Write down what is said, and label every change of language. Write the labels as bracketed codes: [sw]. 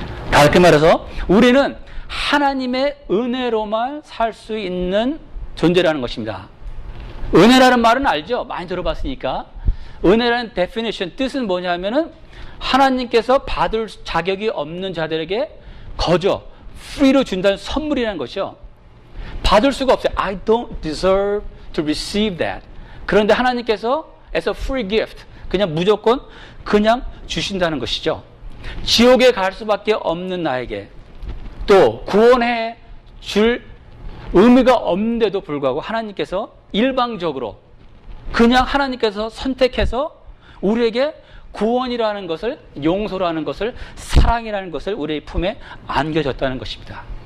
[ko] 다르게 말해서 우리는 하나님의 은혜로만 살 수 있는 존재라는 것입니다. 은혜라는 말은 알죠? 많이 들어봤으니까. 은혜라는 definition, 뜻은 뭐냐면은 하나님께서 받을 자격이 없는 자들에게 거저 free로 준다는 선물이라는 것이요. 받을 수가 없어요. [en] I don't deserve to receive that. [ko] 그런데 하나님께서 [en] as a free gift, [ko] 그냥 무조건 그냥 주신다는 것이죠. 지옥에 갈 수밖에 없는 나에게 또 구원해 줄 의미가 없는데도 불구하고 하나님께서 일방적으로 그냥 하나님께서 선택해서 우리에게 구원이라는 것을, 용서라는 것을, 사랑이라는 것을 우리의 품에 안겨줬다는 것입니다.